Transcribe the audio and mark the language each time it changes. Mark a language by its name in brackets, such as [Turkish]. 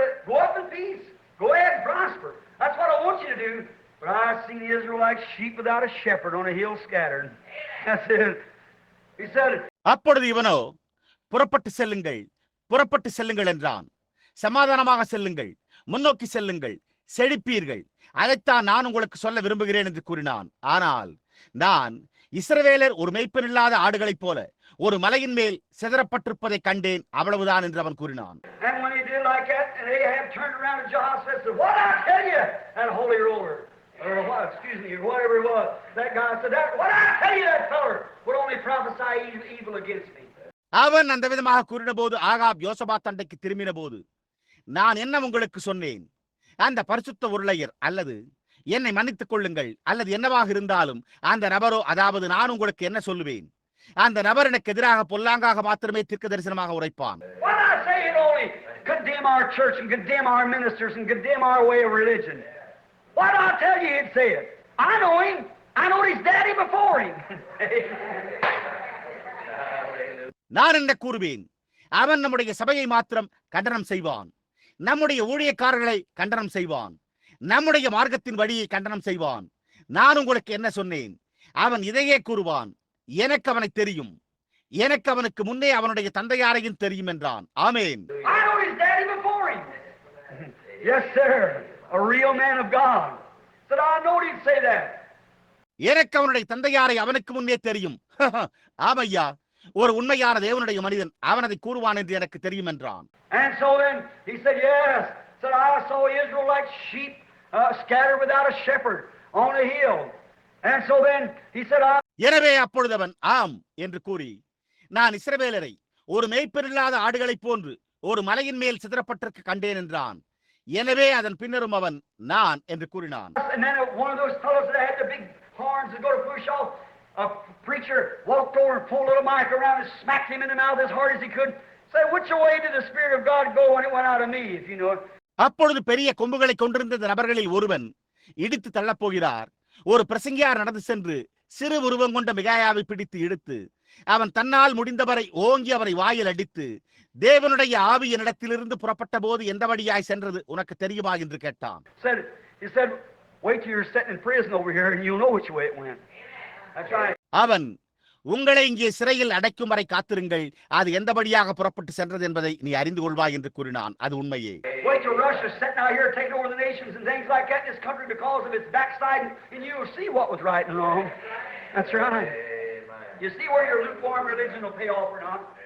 [English] Go up in peace. Go ahead and prosper. That's what I want you to do. But I seen the Israelites sheep without a shepherd on a hill scattered. That's it. He said, [Tamil] அப்பொழுது இவனோ புறப்பட்டு செல்லுங்கள், புறப்பட்டு செல்லுங்கள் என்றான். சமாதானமாக செல்லுங்கள், முன்னோக்கி செல்லுங்கள், செழிப்பீர்கள், அதைத்தான் நான் உங்களுக்கு சொல்ல விரும்புகிறேன் என்று கூறினான். ஆனால் நான் இஸ்ரவேலர் ஒரு மேய்ப்பனில்லாத ஆடுகளைப் போல ஒரு மலையின் மேல் சிதறப்பட்டிருப்பதை கண்டேன், அவ்வளவுதான் என்று அவன் கூறினான். [English] and when he did like that, and Ahab turned around to Jehoshaphat and said, what I tell you, that holy roller, or what, excuse me, whatever it was, that guy said, that, what I tell you, that feller would only prophesy evil against me. [Tamil] அவன் அந்த விதமாக கூறின போது Ahab யோசபாத் அண்டைக்கு திரும்பின போது, நான் என்ன உங்களுக்கு சொன்னேன்? அந்த பரிசுத்த உருளையர் அல்லது என்னை மன்னித்துக் கொள்ளுங்கள் அல்லது என்னவாக இருந்தாலும் அந்த நபரோ, அதாவது நான் உங்களுக்கு என்ன சொல்லுவேன், அந்த நபர் எனக்கு எதிராக பொல்லாங்காக மாத்திரமே தீர்க்க தரிசனமாக உரைப்பான். [English] What I say it only condemn our church and condemn our ministers and condemn our way of religion. What I tell you, he'd say it. I know him. I know his daddy before him. [Tamil] நான் என்ன கூறுவேன்? அவன் நம்முடைய சபையை மாத்திரம் கண்டனம் செய்வான், நம்முடைய ஊழியக்காரர்களை கண்டனம் செய்வான், நம்முடைய மார்க்கத்தின் வழியை கண்டனம் செய்வான். நான் உங்களுக்கு என்ன சொன்னேன்? அவன் இதையே கூறுவான், எனக்கு அவனை தெரியும், எனக்கு அவனுக்கு முன்னே அவனுடைய தந்தையாரையும் தெரியும் என்றான். ஆமென். [English] I know his daddy before him. Yes, sir. A real man of God. Said I know he'd say that. [Tamil] எனக்கு அவனுடைய தந்தையாரை அவனுக்கு முன்னே தெரியும். ஆமையா, ஒரு உண்மையான தேவனுடைய மனிதன் அவன் அதை கூறுவான் என்று எனக்கு தெரியும் என்றான். [English] And so then he said, yes. Said I saw Israel like sheep scattered without a shepherd on a hill. And so then he said, [Tamil] எனவே அப்பொழுது அவன் ஆம் என்று கூறி, நான் இஸ்ரவேலரை ஒரு மேய்ப்பனில்லாத ஆடுகளைப் போன்று ஒரு மலையின் மேல் சிதறப்பட்டிருக்க கண்டேன் என்றான். எனவே அதன் பின்னரும் அவன் நான் என்று கூறினான். [English] and then one of those fellows that had the big horns that go to push off, a preacher walked over and pulled a little mic around and smacked him in the mouth as hard as he could. Say, which way did the Spirit of God go when it went out of me, if you know it? [Tamil] அப்பொழுது பெரிய கொம்புகளை கொண்டிருந்த நபர்களில் ஒருவன் இடித்து தள்ளப்போகிறார். ஒரு பிரசங்கியார் நடந்து சென்று சிறு உருவம் கொண்ட மிகாயாவை பிடித்து இழுத்து அவன் தன்னால் முடிந்தவரை ஓங்கி அவரை வாயில் அடித்து, தேவனுடைய ஆவி என்னிடத்திலிருந்து புறப்பட்ட போது எந்த வழியாய் சென்றது உனக்கு தெரியுமா என்று கேட்டான். [English] He said, wait till you're sitting in prison over here and you'll know which way it went. That's right. [Tamil] அவன், உங்களை இங்கே சிறையில் அடைக்கும் வரை காத்திருங்கள், அது எந்த வழியாக புறப்பட்டு சென்றது என்பதை நீ அறிந்து கொள்வாய் என்று கூறினான். அது உண்மையே. [English] Wait till Russia's sitting out here taking over the nations and things like that in this country because of its backsliding, and you'll see what was right and wrong. That's right. You see where your lukewarm religion will pay off or not.